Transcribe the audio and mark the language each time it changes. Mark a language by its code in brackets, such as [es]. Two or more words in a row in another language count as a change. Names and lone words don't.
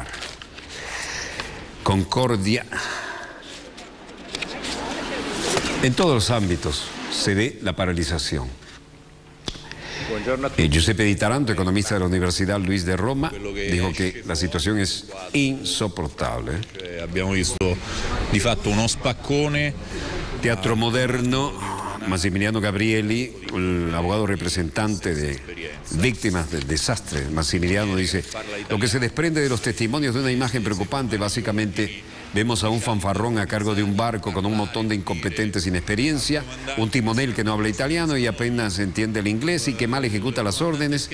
[es] Concordia. En todos los ámbitos se ve la paralización. Giuseppe Di Taranto, economista de la Universidad Luis de Roma, dijo que la situación es insoportable. [it] Abbiamo visto di fatto uno spaccone. [es] Teatro Moderno, Massimiliano Gabrieli, el abogado representante de víctimas del desastre. Massimiliano dice, lo que se desprende de los testimonios de una imagen preocupante, básicamente vemos a un fanfarrón a cargo de un barco con un montón de incompetentes sin experiencia, un timonel que no habla italiano y apenas entiende el inglés y que mal ejecuta las órdenes.